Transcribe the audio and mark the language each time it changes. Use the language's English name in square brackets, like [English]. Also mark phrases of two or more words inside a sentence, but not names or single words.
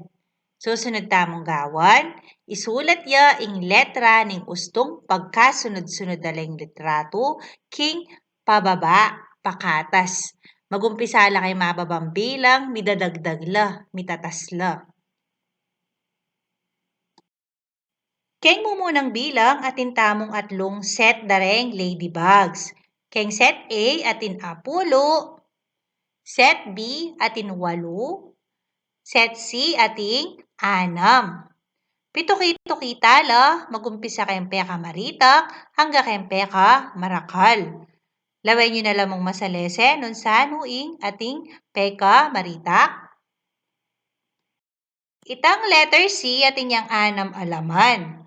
[Pampanga] Susunod tamong gawan, isulat ya ing letra ning ustong pagkasunod-sunod na lang litrato king pababa, pakatas. Magumpisa la kay mababang bilang, midadagdag la, mitatas la. Keng mumunang bilang atin tamong 3 set dareng ladybugs. Keng set A atin 10, set B atin 8, set C ating 6. Pito-kito kita la, magumpisa kayong peka maritak, hangga kayong peka marakal. Laway nyo na lamang masalese nun sa nuing ating peka maritak. Itang letter C ating yang anam alaman.